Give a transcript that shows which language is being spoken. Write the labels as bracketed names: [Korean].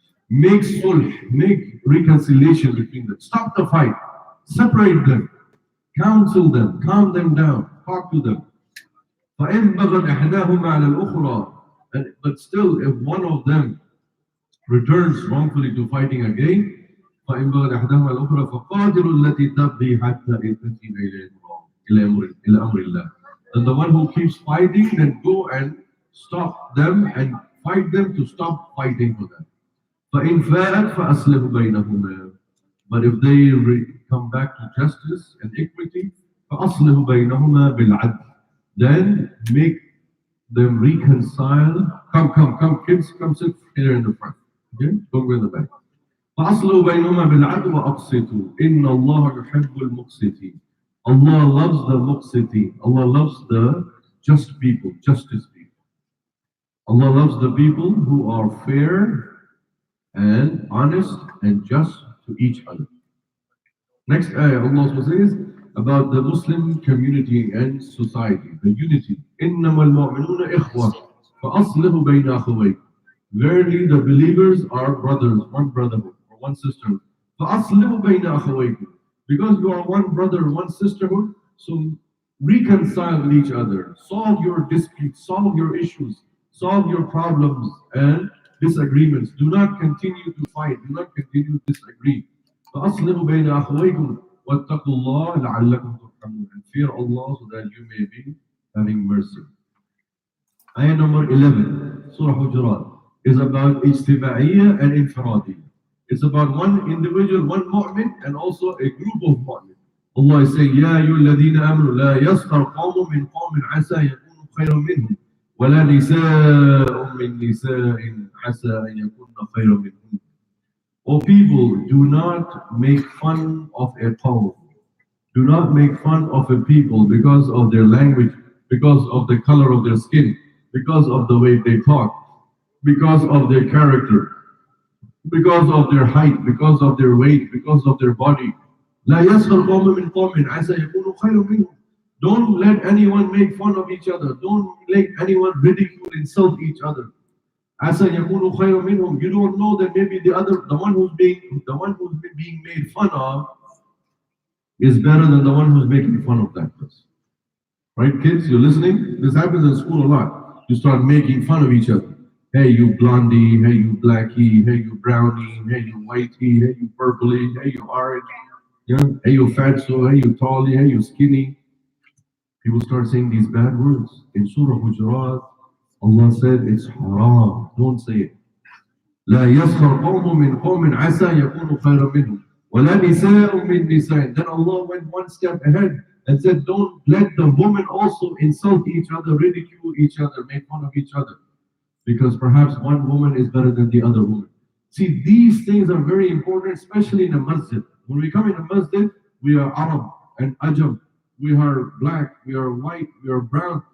[English] Make sulh, make reconciliation between them. Stop the fight. Separate them. Counsel them. Calm them down. Talk to them. [Arabic] فَإِن بَغَتْ إِحْدَاهُمَا عَلَى الْأُخْرَى. [English] But still, if one of them returns wrongfully to fighting again, [Arabic] فإن بغت إحداهما الأخرى فقاتلوا التي تبغي حتى تأتي إلى أمر الله. [English] And the one who keeps fighting, then go and stop them and fight them to stop fighting for them. [Arabic] فإن فاءت فأصلح بينهما. [English] But if they come back to justice and equity, [Arabic] فأصلح بينهما بالعدل. [English] Then make them reconcile. Come, kids, come sit here in the front. Okay, don't go in the back. [Arabic] فأصلوا بينهما بالعدل وأقسطوا إن الله يحب المقسطين. [English] Allah loves the muqsiti. Allah loves the just people, justice people. Allah loves the people who are fair and honest and just to each other. Next ayah, Allah says about the Muslim community and society, the unity. [Arabic] إِنَّمَا الْمُؤْمِنُونَ إِخْوَةٌ فَأَصْلِحُوا بَيْنَ أَخَوَيْكُمْ. [English] Verily the believers are brothers, one brotherhood or one sisterhood. [Arabic] فَأَصْلِحُوا بَيْنَ أَخَوَيْكُمْ. [English] Because you are one brother, one sisterhood, so reconcile with each other, solve your disputes, solve your issues, solve your problems and disagreements. Do not continue to fight, do not continue to disagree. [Arabic] فَأَصْلِحُوا بَيْنَ أَخَوَيْكُمْ وَاتَّقُوا اللَّهَ لَعَلَّكُمْ تُرْحَمُونَ. [English] And fear Allah so that you may be having mercy. Ayah number 11, Surah Hujurat, is about ijtima'iyya and infiradiyya. It's about one individual, one mu'min, and also a group of mu'min. Allah is saying, [Arabic] يَا أَيُّهَا الَّذِينَ آمَنُوا لَا يَسْخَرْ قَوْمٌ مِّنْ قَوْمٍ عَسَىٰ يَكُونُوا خَيْرًا مِّنْهُمْ وَلَا نِسَاءٌ مِّن نِسَاءٍ عَسَىٰ أَن يَكُونَ خَيْرًا مِّنْهُمْ. [English] O people, do not make fun of a qawm. Do not make fun of a people because of their language, because of the color of their skin, because of the way they talk, because of their character, because of their height, because of their weight, because of their body. [Arabic] لا يسخر قوم من قوم عسى يكونوا خيرا منهم. [English] Don't let anyone make fun of each other. Don't let anyone ridicule, insult each other. [Arabic] عسى يكونوا خيرا منهم. [English] You don't know that maybe the one who's being made fun of is better than the one who's making fun of that person. Right, kids? You're listening? This happens in school a lot. You start making fun of each other. Hey, you blondie. Hey, you blackie. Hey, you brownie. Hey, you whitey. Hey, you purpley. Hey, you orange. Yeah? Hey, you fatso. Hey, you tallie. Hey, you skinny. People start saying these bad words. In Surah Hujurat, Allah said it's haram. Don't say it. [Arabic] لا يسخر قوم من قوم عسى يكونوا خيرا منهم ولا نساء من نساء. [English] Then Allah went one step ahead and said, don't let the women also insult each other, ridicule each other, make fun of each other. Because perhaps one woman is better than the other woman. See, these things are very important, especially in a masjid. When we come in a masjid, we are Arab and Ajam. We are black, we are white, we are brown.